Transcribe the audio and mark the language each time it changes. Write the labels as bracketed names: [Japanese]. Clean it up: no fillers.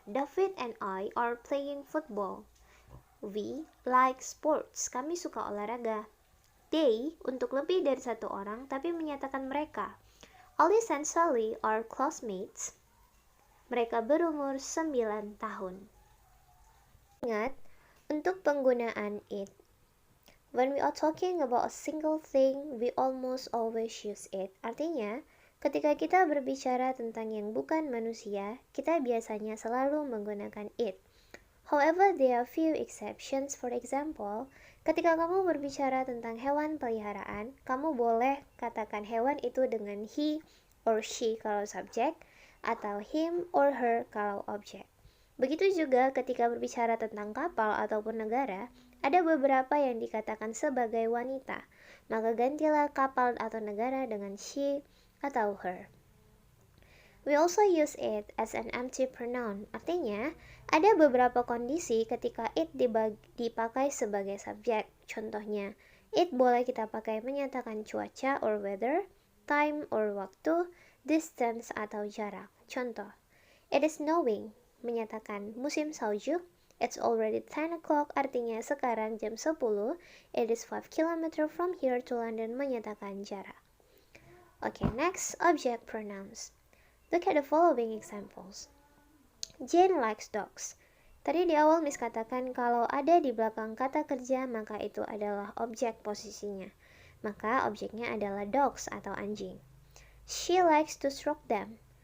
[English] David and I are playing football. We like sports. [Indonesian] Kami suka olahraga. They untuk lebih dari satu orang tapi menyatakan mereka. [English] Alice and Sally are classmates. [Indonesian] Mereka berumur 9 tahun. Ingat, untuk penggunaan [English] it, when we are talking about a single thing, we almost always use it. Artinya, [Indonesian] Ketika kita berbicara tentang yang bukan manusia, kita biasanya selalu menggunakan it. [English] However, there are few exceptions. For example, [Indonesian] ketika kamu berbicara tentang hewan peliharaan, kamu boleh katakan hewan itu dengan he or she kalau subjek, atau him or her kalau objek. Begitu juga ketika berbicara tentang kapal ataupun negara, ada beberapa yang dikatakan sebagai wanita, maka gantilah kapal atau negara dengan she atau her. [English] We also use it as an empty pronoun. [Indonesian] Artinya, ada beberapa kondisi ketika it dipakai sebagai subjek. Contohnya, it boleh kita pakai menyatakan cuaca or weather, time or waktu, distance atau jarak. Contoh, [English] it is snowing, [Indonesian] menyatakan musim salju. [English] It's already 10 o'clock, [Indonesian] artinya sekarang jam 10. [English] It is 5 km from here to London, [Indonesian] menyatakan jarak. [English] Okay, next, object pronouns. Look at the following examples. Jane likes dogs. [Indonesian] Tadi di awal Miss katakan kalau ada di belakang kata kerja maka itu adalah objek posisinya. Maka objeknya adalah dogs atau anjing. [English] She likes to stroke them.